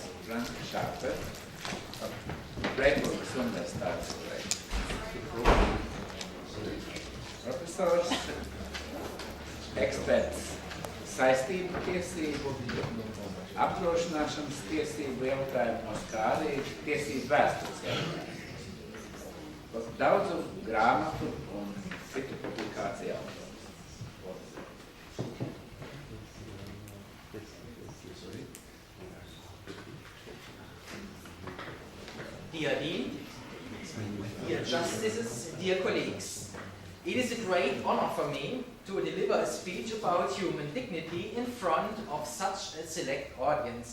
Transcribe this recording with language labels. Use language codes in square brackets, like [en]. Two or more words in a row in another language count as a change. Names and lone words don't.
[lv] Frank Šāpe, Freiburgas Universitātes profesors, eksperts saistību tiesību, apdrošināšanas tiesību jautājumos, kā arī tiesību vēstures jautājumos. Daudzu grāmatu un citu publikāciju autors. [en] Dear Dean, dear Justices, dear colleagues, it is a great honor for me to deliver a speech about human dignity in front of such a select audience.